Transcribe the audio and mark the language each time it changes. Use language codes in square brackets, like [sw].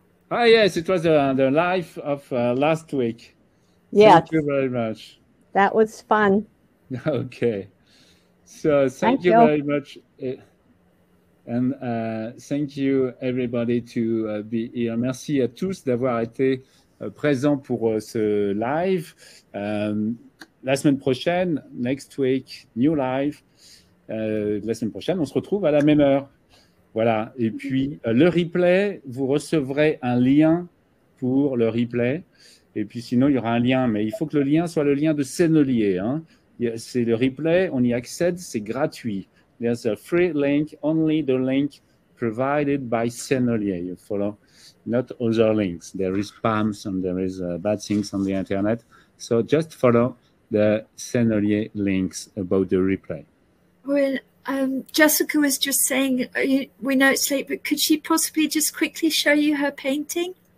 [en] Ah, yes, it was the live of last week. Yes. Thank you very much. That was fun. Okay. So thank you very much. And thank you everybody to be here. [fr] Merci à tous d'avoir été présents pour ce live. La semaine prochaine, [en] next week, new live. [fr] La semaine prochaine, on se retrouve à la même heure. Voilà. Et puis, le replay, vous recevrez un lien pour le replay. Et puis, sinon, il y aura un lien. Mais il faut que le lien soit le lien de Sennelier. Hein. C'est le replay, on y accède, c'est gratuit. [en] There's a free link, only the link provided by Sennelier. You follow, not other links. There is spams and there is bad things on the internet. So just follow the Sennelier links about the replay. Well, Jessica was just saying, we know it's late, but could she possibly just quickly show you her painting?